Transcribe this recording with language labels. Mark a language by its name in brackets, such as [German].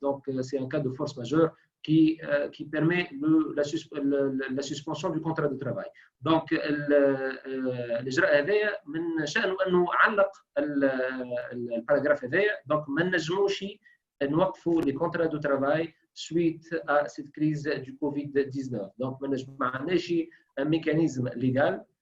[French] Donc c'est un cas de force majeure qui permet la suspension du contrat de travail. [Arabic] Donc الإجراء هذايا من شأنه أنه علق الباراجراف هذايا. [French] Donc [Arabic] ما نجموش نوقفوا [French] les contrats de travail suite à cette crise du Covid-19. Donc [Arabic] ما عندناش [French] un mécanisme légal.